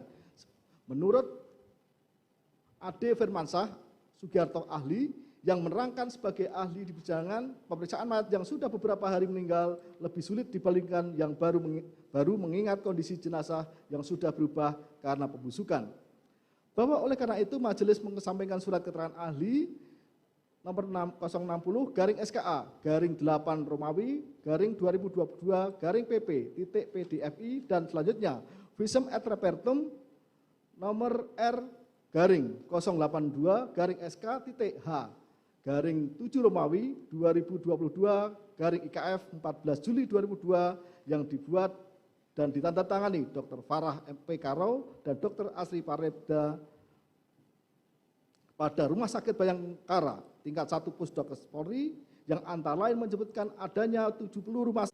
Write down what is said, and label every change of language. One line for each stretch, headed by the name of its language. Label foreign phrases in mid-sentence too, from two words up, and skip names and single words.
Indonesian: Menurut Ade Firmansyah Sugiarto ahli yang menerangkan sebagai ahli di persidangan, pemeriksaan mayat yang sudah beberapa hari meninggal lebih sulit dibandingkan yang baru mengingat kondisi jenazah yang sudah berubah karena pembusukan. Bahwa oleh karena itu majelis mengesampingkan surat keterangan ahli nomor 060 garing SKA garing 8 Romawi garing 2022 garing PP.PDFI dan selanjutnya
Latin: visum et repertum
Indonesian: nomor R garing 082 garing SK.H garing 7 Romawi 2022 garing IKF 14 Juli 2002 yang dibuat dan ditandatangani Dr. Farah MP Karau dan Dr. Asri Paraleda pada Rumah Sakit Bayangkara tingkat 1 Pusdokes Polri yang antara lain menyebutkan adanya 7 peluru masuk.